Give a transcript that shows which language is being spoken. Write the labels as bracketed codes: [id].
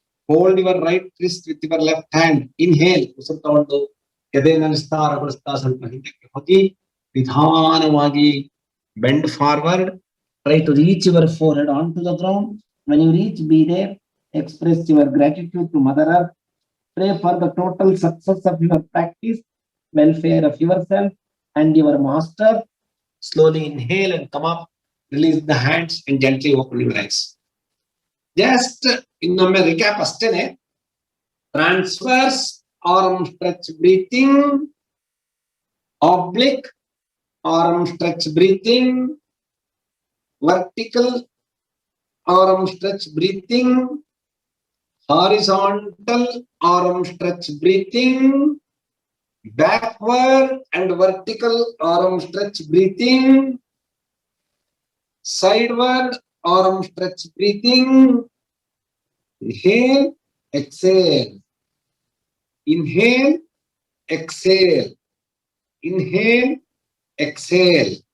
[en] Hold your right wrist with your left hand. Inhale. [kn] ಉಸಿರು ತಗೊಂಡು ಎದೆಯನ್ನು ವಿಸ್ತಾರಗೊಳಿಸ್ತಾ ಸ್ವಲ್ಪ ಹಿಂದಕ್ಕೆ ಹೋಗಿ ನಿಧಾನವಾಗಿ [en] bend forward. Try to reach your forehead onto the ground. When you reach, be there. Express your gratitude to Mother Earth. Pray for the total success of your practice, welfare of yourself and your master. Slowly inhale and come up. Release the hands and gently open your eyes. [kn] Just ಇನ್ನೊಮ್ಮೆ recap ಅಷ್ಟೇನೆ. [en] Transverse arm stretch breathing, oblique arm stretch breathing, vertical arm stretch breathing, horizontal arm stretch breathing, backward and vertical arm stretch breathing, sideward arm stretch breathing. Inhale exhale, inhale, exhale, inhale, exhale.